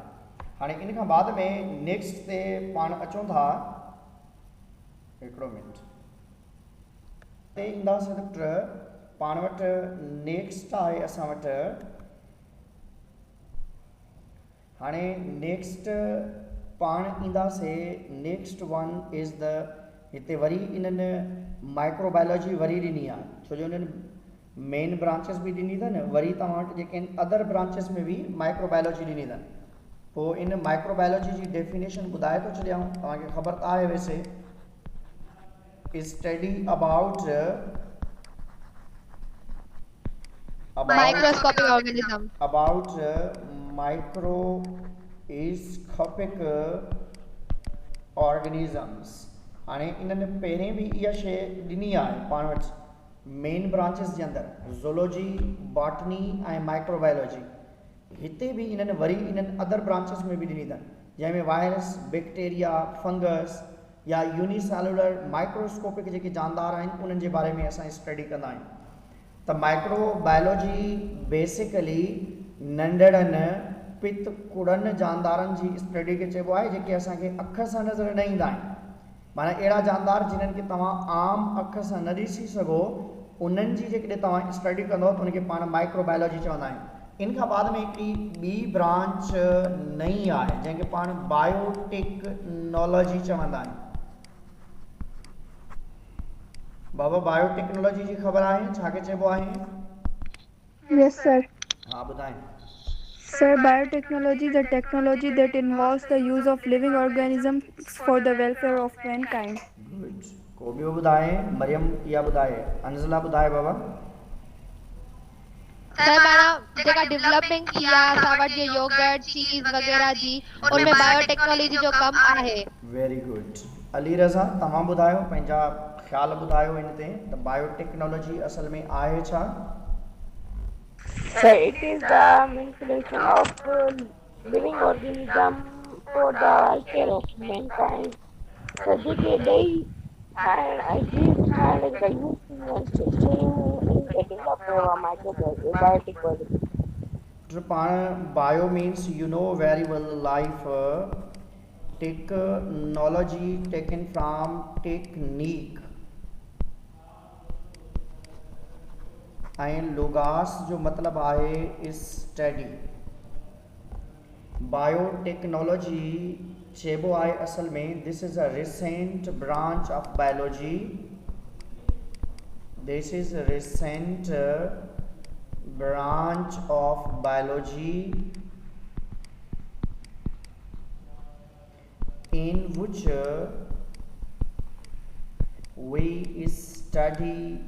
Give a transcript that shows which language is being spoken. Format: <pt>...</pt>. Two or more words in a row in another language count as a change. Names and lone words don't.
<sd>हाणे इन खां बाद में नेक्स्ट ते पाण अचूं था. हिकिड़ो मिनट ते ईंदासीं त पाण वटि नेक्स्ट आहे असां वटि. हाणे नेक्स्ट पाण ईंदासीं.</sd> <en>next one is the</en> <sd>हिते वरी इन्हनि माइक्रोबायोलॉजी वरी ॾिनी आहे छो जो उन्हनि</sd> <en>main branches</en> <sd>बि ॾिनी अथनि. वरी तव्हां वटि जेके आहिनि</sd> <en>other branches</en> <sd>में बि माइक्रोबायोलॉजी ॾिनी अथनि. पोइ इन माइक्रोबायोलॉजी जी डेफिनेशन ॿुधाए थो छॾियां. तव्हांखे ख़बर त आहे वैसे.</sd> <en>study about microscopic organism. about microscopic organisms.</en> <sd>हाणे इन्हनि पहिरें बि इहा शइ ॾिनी आहे पाण वटि</sd> <en>main branches</en> <sd>जे अंदरि ज़ूलॉजी, बॉटनी ऐं माइक्रोबायोलॉजी. हिते बि इन्हनि वरी इन्हनि</sd> <en>other branches</en> <sd>में बि ॾिनी अथनि जंहिंमें वायरस, बैक्टीरिया, फंगस या</sd> <en>unicellular microscopic</en> <sd>जेके जानदार आहिनि उन्हनि जे बारे में असां स्टडी कंदा आहियूं. त माइक्रोबायोलॉजी बेसिकली नंढड़नि पित कुड़नि जानदारनि जी स्टडी खे चइबो आहे जेके असांखे अख सां नज़र न ईंदा आहिनि. माना अहिड़ा जानदार जिन्हनि खे तव्हां आम अख सां न ॾिसी सघो उन्हनि जी जेकॾहिं तव्हां स्टडी कंदव त उनखे पाण माइक्रोबायोलॉजी चवंदा आहियूं. इन खां बाद में हिकिड़ी ॿी ब्रांच नई आहे जंहिंखे पाण बायोटेक्नोलॉजी चवंदा आहियूं. बाबा बायोटेक्नोलॉजी जी ख़बर आहे छा खे चइबो आहे?</sd> <en>Yes, sir.</en> <sd>हा ॿुधाए.</sd> <en>Sir, biotechnology is a technology that involves the use of living organisms for the welfare of mankind. good.</en> <sd>को ॿियो ॿुधाए? मरियम या ॿुधाए? अंज़ला ॿुधाए बाबा. सर माना जेका डेवलपमेंट थी आहे असां वटि जीअं योगर्ट, चीज़ वग़ैरह जी उनमें बायोटेक्नोलॉजी जो कमु आहे.</sd> <en>very good.</en> <sd>अली रज़ा तव्हां ॿुधायो पंहिंजा ख़्याल ॿुधायो इन ते त बायोटेक्नोलॉजी असल में आहे छा?</sd> <en>So it is the manipulation of living organism for the welfare of mankind. So they and I think the use in the development of biotechnology. पाण bio means you know very well life. technology taken from technique</en> <sd>ऐं लोगास जो मतिलबु आहे स्टडी. बायोटेक्नोलॉजी चइबो आहे असल में</sd> <en>this is a recent branch of biology. this is recent branch of biology in which we study</en>